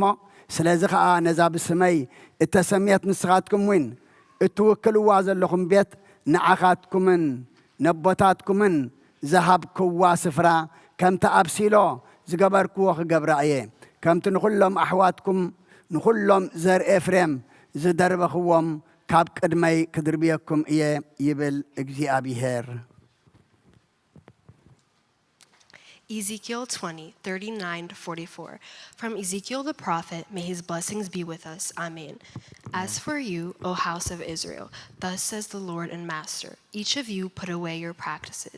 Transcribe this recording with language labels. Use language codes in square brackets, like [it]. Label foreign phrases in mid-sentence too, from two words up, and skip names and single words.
[ti] ስለዚ ከዓ ነዛ ብስመይ እተሰምየት ንስኻትኩም እውን እትውክልዋ ዘለኹም ቤት ንዓኻትኩምን ነቦታትኩምን ዝሃብክዋ ስፍራ ከምቲ ኣብ ሲሎ ዝገበርክዎ ክገብራ እየ። ከምቲ ንኹሎም ኣሕዋትኩም ንኹሎም ዘር ኤፍሬም ዝደርበኽዎም ካብ ቅድመይ ክድርብየኩም እየ ይብል እግዚኣብሔር። [en] Ezekiel 20:39-44. From Ezekiel the prophet, may his blessings be with us. Amen. As for you, O house of Israel, thus says the Lord and Master, each of you put away your practices.